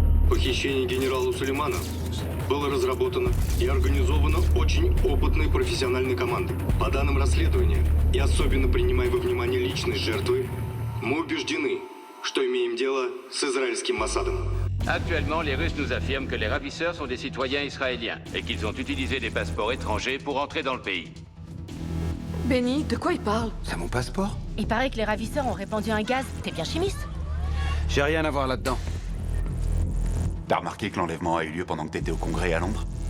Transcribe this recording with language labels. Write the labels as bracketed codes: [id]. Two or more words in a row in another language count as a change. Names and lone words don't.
[ru] Похищение генерала Сулеймана было разработано и организовано очень опытной профессиональной командой. По данным расследования, и особенно принимая во внимание личность жертвы, мы убеждены, что имеем дело с израильским Моссадом. [fr] Actuellement, les Russes nous affirment que les ravisseurs sont des citoyens israéliens et qu'ils ont utilisé des passeports étrangers pour entrer dans le pays. Benny, de quoi il parle? C'est mon passeport? Il paraît que les ravisseurs ont répandu un gaz. T'es bien chimiste? J'ai rien à voir là-dedans. T'as remarqué que l'enlèvement a eu lieu pendant que t'étais au Congrès à Londres?